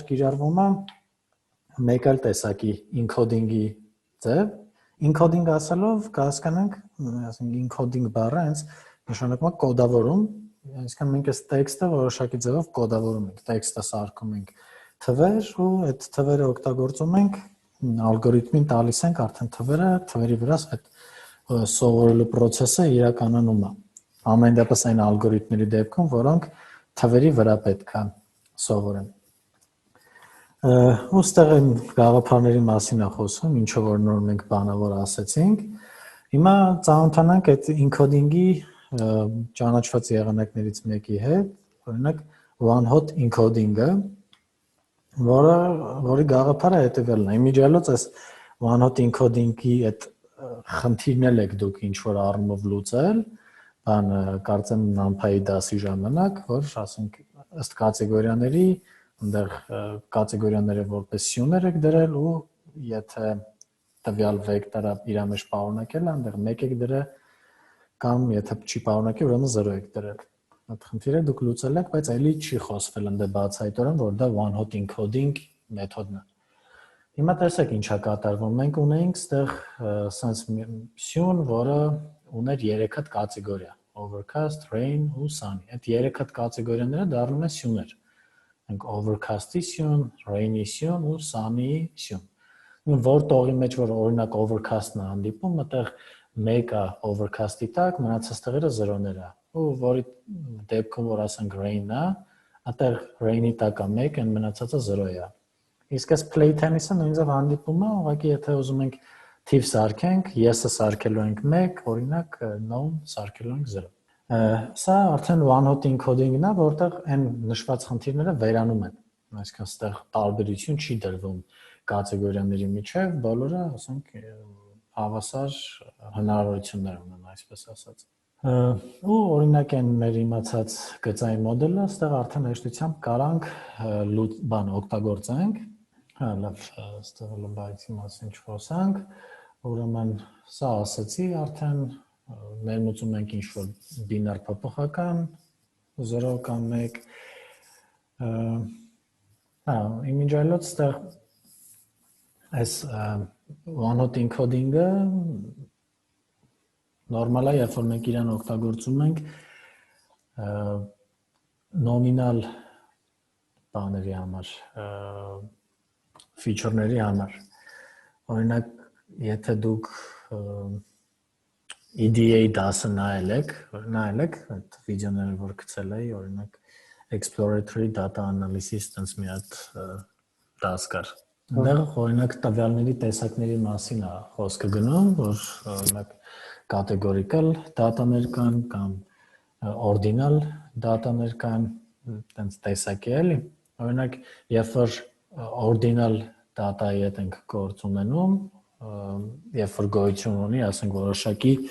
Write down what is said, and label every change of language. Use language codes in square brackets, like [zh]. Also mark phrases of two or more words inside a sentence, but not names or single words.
[hy] կիրառվում է մեկ այլ տեսակի encoding-ի ձև։ Encoding ասելով կհասկանանք, ասենք encoding բառը հենց նշանակում է կոդավորում, այսինքն մենք այս տեքստը որոշակի ձևով կոդավորում ենք, տեքստը սարքում ենք թվեր ու այդ թվերը օգտագործում ենք ալգորիթմին տալիս ենք արդեն թվերը, թվերի վրա այդ սովորելու process-ը իրականանում է։ Ամեն դեպս այն ալգորիթմների դեպքում, որոնք թվերի վրա պետք է սովորեն։ Ոստեղ այն գաղափարների մասին է խոսում, ինչը որ նոր մենք բանավոր ասեցինք։ Հիմա ծանոթանանք այդ encoding-ի ճանաչված եղանակներից մեկի հետ, օրինակ [en] one hot encoding- [hy] ը, որի գաղափարը հետևյալն է։ Իմիջիալոց այս [en] one hot encoding- [hy] ի այդ խնդիրն էլ եք դուք ինչ որ առումով լուծել, բան կարծեմ NumPy-ի դասի ժամանակ, որ ասենք ըստ կատեգորիաների, այնտեղ կատեգորիաները որպես սյուներ եք դրել ու եթե տվյալ վեկտորը իր մեջ պարունակել է, այնտեղ 1 եք դրել կամ եթե չի պարունակել, ուրեմն 0 եք դրել։ Այդ խնդիրը դուք լուծել եք, բայց էլի չի խոսվել ընդ բացահայտորեն, որ դա [en] one hot encoding [hy] մեթոդն է։ Հիմա տեսեք ինչա կատարվում։ Մենք ունեինք այստեղ sense սյուն, որը ուներ 3 հատ կատեգորիա՝ overcast, rain ու sunny։ Այդ 3 հատ կատեգորիաները դառնում են սյուներ։ Մենք overcast-ի սյուն, rain-ի սյուն ու sunny-ի սյուն։ Որ տողի մեջ որ օրինակ overcast-ն է հանդիպում, այդտեղ 1-ը overcast-ի տակ, մնացած տեղերը 0-ներ է։ Ու որի դեպքում որ ասենք rain-ն է, այդտեղ rain-ի տակ է 1, այն մնացածը 0 է։ Իսկ այս [en] play tennis- [hy] ը նույնիսկ հանդիպում է, ուղղակի եթե ուզում ենք թիվ սարքենք, yes-ը սարքելու ենք 1, օրինակ no-ն սարքելու ենք 0։ Սա արդեն [en] one hot encoding- [hy] ն է, որտեղ այն նշված խնդիրները վերանում են։ Այսինքն այստեղ տարբերություն չի դրվում կատեգորիաների միջև, բոլորը, ասենք, հավասար հնարավորություններ ունեն, այսպես ասած։ Ու օրինակ այն մեր իմացած գծային մոդելը, այստեղ արդեն հեշտությամբ կարանք բան օգտագործենք։ Հա, լավ, այստեղ լմբայցի մասին չխոսանք, ուրեմն սա ասացի արդեն ներմուծում ենք ինչ-որ բինար փոփոխական 0 կամ 1 հա, իմիջայլոց այստեղ այս [en] one hot encoding- [hy] ը նորմալ է, երբ որ մենք իրան օգտագործում ենք նոմինալ բաների համար, feature-ների համար։ Օրինակ, եթե դուք EDA դասը նայել եք, այդ վիդեոները որ գցել էի, օրինակ [en] exploratory data analysis [hy] տենց մի հատ դաս կար։ Այնտեղ օրինակ տվյալների տեսակների մասին է խոսքը գնում, որ օրինակ [en] categorical data- [hy] ներ կան կամ [en] ordinal data- [hy] ներ կան, տենց տեսակ է էլի։ Օրինակ, երբ որ [en] ordinal data- [hy] ի հետ ենք գործ ունենում, երբ որ գոյություն ունի, ասենք որոշակի